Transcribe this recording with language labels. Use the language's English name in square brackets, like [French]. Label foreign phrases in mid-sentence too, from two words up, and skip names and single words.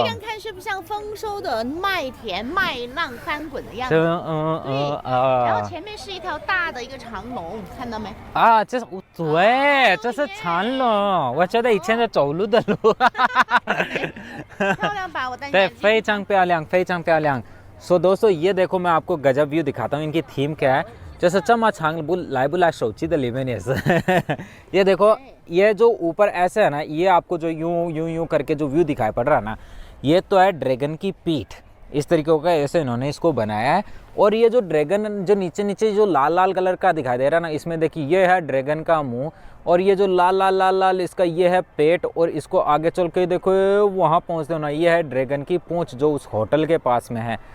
[Chinese] 这样看是不是像丰收的麦田麦浪翻滚的样子？然后前面是一条大的一个长龙，看到没？啊，这是对，这是长龙，我觉得以前在走路的路。漂亮吧？我带你。对，非常漂亮，非常漂亮。 [Hindi] सो दोस्तों ये देखो मैं आपको गजब व्यू दिखाता हूँ। इनकी थीम क्या है? जैसे चमा छांग बुला शौची द लिमेनियस। ये देखो ये जो ऊपर ऐसे है ना, ये आपको जो यूं करके जो व्यू दिखाई पड़ रहा है ना, ये तो है ड्रैगन की पीठ। इस तरीके का ऐसे इन्होंने इसको बनाया है। और ये जो ड्रैगन जो नीचे जो लाल कलर का दिखाई दे रहा है ना, इसमें देखिए ये है ड्रैगन का मुंह, और ये जो लाल इसका ये है पेट, और इसको आगे चल के देखो वहाँ पहुँचते हो ना, ये है ड्रैगन की पूंछ जो उस होटल के पास में है।